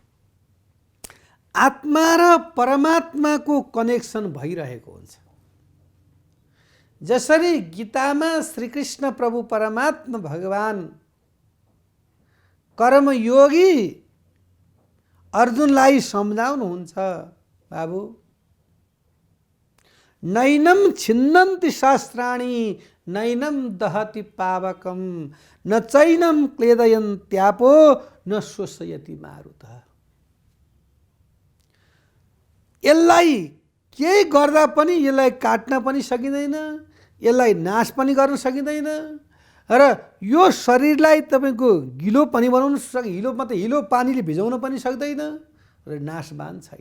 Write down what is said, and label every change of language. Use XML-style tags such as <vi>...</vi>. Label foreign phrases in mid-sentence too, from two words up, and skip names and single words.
<ne>आत्मा र परमात्माको कनेक्सन भइरहेको हुन्छ। जसरी गीतामा श्रीकृष्ण प्रभु परमात्मा भगवान कर्मयोगी अर्जुनलाई सम्झाउनुहुन्छ, बाबु</ne> <sa>नैनम छिन्नन्ति शास्त्राणि नैनम दहति पावकम न चैनम क्लेदयन्त्यापो न शोषयति मारुतः।</sa> <ne>यसलाई केही गर्दा पनि यसलाई काट्न पनि सकिँदैन, यसलाई नाश पनि गर्न सकिँदैन र यो शरीरलाई तपाईँको गिलो पनि बनाउन हिलो पानीले भिजाउन पनि सक्दैन र नाशवान छैन।</ne>